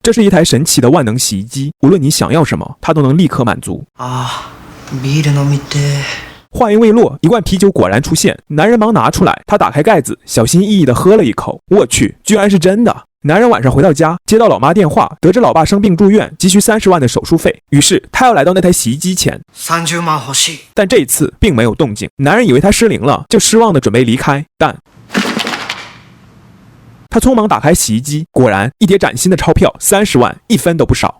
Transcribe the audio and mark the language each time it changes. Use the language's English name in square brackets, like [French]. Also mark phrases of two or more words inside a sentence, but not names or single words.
[Chinese] 这是一台神奇的万能洗衣机，无论你想要什么，它都能立刻满足。 [Japanese] ビール飲みて。 [Chinese] 话音未落，一罐啤酒果然出现，男人忙拿出来，他打开盖子，小心翼翼地喝了一口。我去，居然是真的！男人晚上回到家，接到老妈电话，得知老爸生病住院，急需30万的手术费，于是他要来到那台洗衣机前。 [Japanese] 30万欲しい。 [Chinese] 但这一次并没有动静，男人以为他失灵了，就失望地准备离开，但他匆忙打开洗衣机，果然一叠崭新的钞票，30万，一分都不少。